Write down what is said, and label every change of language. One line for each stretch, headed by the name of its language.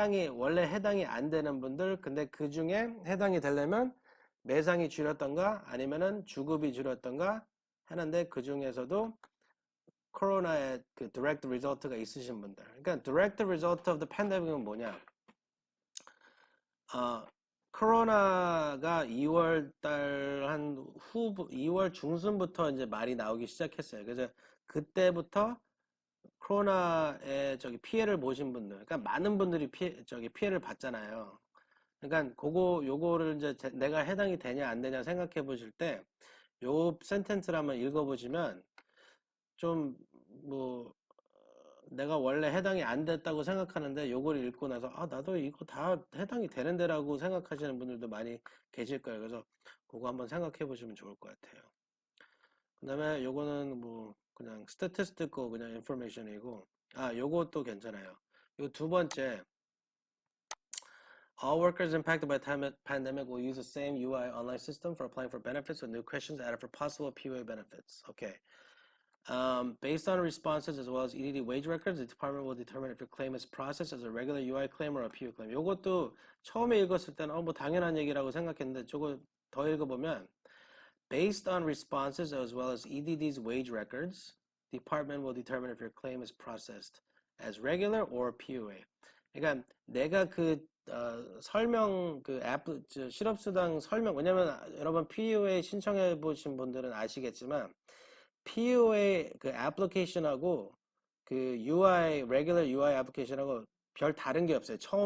Korean: 원래 해당이 안 되는 분들, 근데 그 중에 해당이 되려면 매상이 줄였던가 아니면은 주급이 줄였던가 하는데 그 중에서도 코로나의 그 direct result가 있으신 분들. 그러니까
English: direct result of the pandemic은 뭐냐?
Korean: 코로나가 2월 달 2월 중순부터 이제 말이 나오기 시작했어요. 그래서 그때부터 코로나에 피해를 보신 분들, 그러니까 많은 분들이 피해를 봤잖아요. 그러니까 요거를 이제 내가 해당이 되냐 안 되냐 생각해 보실 때, 요 센텐스를 한번 읽어 보시면 좀 뭐 내가 원래 해당이 안 됐다고 생각하는데 요걸 읽고 나서 나도 이거 다 해당이 되는데라고 생각하시는 분들도 많이 계실 거예요. 그래서 그거 한번 생각해 보시면 좋을 것 같아요. 그 다음에 요거는 뭐 그냥 statistical 그냥 information이고, 요것도 괜찮아요. 요 두 번째,
English: all workers impacted by the pandemic will use the same UI online system for applying for benefits with new questions added for possible PUA benefits. Okay. Based on responses as well as EDD wage records, the department will determine if your claim is processed as a regular UI claim or a PUA claim.
Korean: 요것도 처음에 읽었을 때는 뭐 당연한 얘기라고 생각했는데 저거 더 읽어보면
English: based on responses as well as EDD's wage records, the department will determine if your claim is processed as regular or PUA.
Korean: 그러니까 내가 설명 실업수당 설명, 왜냐면 여러분 PUA 신청해 보신 분들은 아시겠지만 PUA 애플리케이션하고 UI regular UI 애플리케이션하고 별 다른 게 없어요.